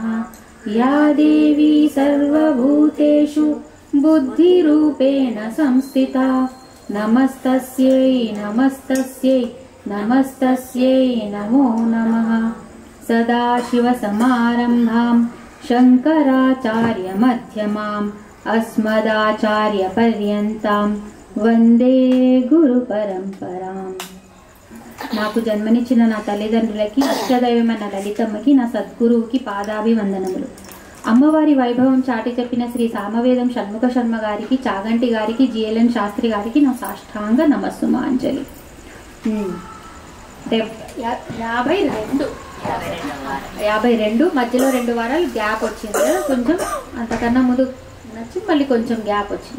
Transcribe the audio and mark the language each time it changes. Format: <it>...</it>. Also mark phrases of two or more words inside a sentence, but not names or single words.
<sa>या देवी सर्वभूतेषु बुद्धिरूपेण संस्थिता नमस्तस्यै नमस्तस्यै नमस्तस्यै नमो नमः। सदाशिवसमारम्भां शङ्कराचार्यमध्यमाम् अस्मदाचार्यपर्यन्तां వందే గురు పరంపరాం।</sa> <te>నాకు జన్మనిచ్చిన నా తల్లిదండ్రులకి, ఇష్టదైవమైన లలితమ్మకి, నా సద్గురువుకి పాదాభివందనములు। అమ్మవారి వైభవం చాటి చెప్పిన శ్రీ సామవేదం షణ్ముఖ శర్మ గారికి, చాగంటి గారికి, జిఎల్ఎన్ శాస్త్రి గారికి నా సాష్టాంగ నమస్సుమాంజలి। 52 మధ్యలో 2 వారాలు గ్యాప్ వచ్చింది కదా, కొంచెం అంతకన్నా ముందు నచ్చి మళ్ళీ కొంచెం గ్యాప్ వచ్చింది।</te>